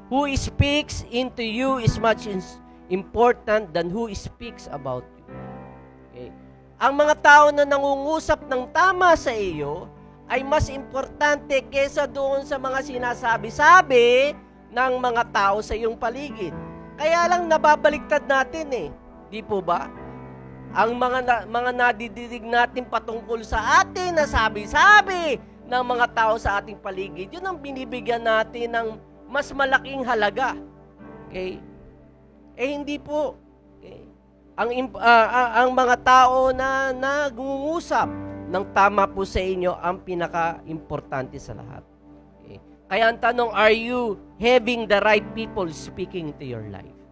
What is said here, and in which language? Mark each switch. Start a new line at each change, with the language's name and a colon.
English: Who speaks into you is much important than who speaks about you.
Filipino: Ang mga tao na nangungusap ng tama sa iyo ay mas importante kesa doon sa mga sinasabi-sabi ng mga tao sa iyong paligid. Kaya lang nababaliktad natin Di po ba? Ang mga nadidinig natin patungkol sa atin na sabi-sabi ng mga tao sa ating paligid, yun ang binibigyan natin ng mas malaking halaga. Hindi po. Ang mga tao na nangungusap ng tama po sa inyo ang pinaka-importante sa lahat. Kaya ang tanong,
English: are you having the right people speaking to your life?